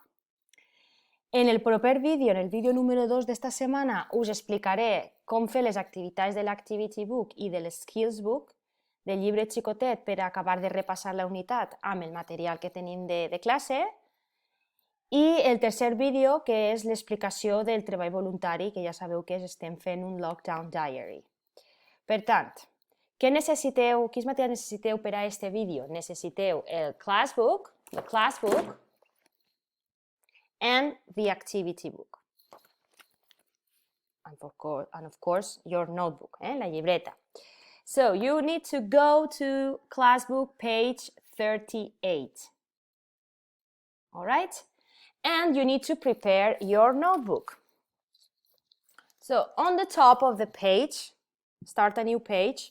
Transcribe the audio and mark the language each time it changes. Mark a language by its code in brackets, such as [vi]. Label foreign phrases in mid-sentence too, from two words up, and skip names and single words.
[ca] En el proper vídeo, en el vídeo número 2 d'esta setmana, us explicaré com fer les activitats de l'Activity Book i de l'Skills Book, del llibre xicotet, per acabar de repassar la unitat amb el material que tenim de classe. I el tercer vídeo, que és l'explicació del treball voluntari, que ja sabeu que estem fent un Lockdown Diary. Per tant, quins materials necessiteu per a aquest vídeo? Necessiteu el Classbook, [en] and the Activity Book. And of course, your notebook, [ca] la llibreta. [en] So you need to go to Classbook page 38. All right? And you need to prepare your notebook. So on the top of the page, start a new page.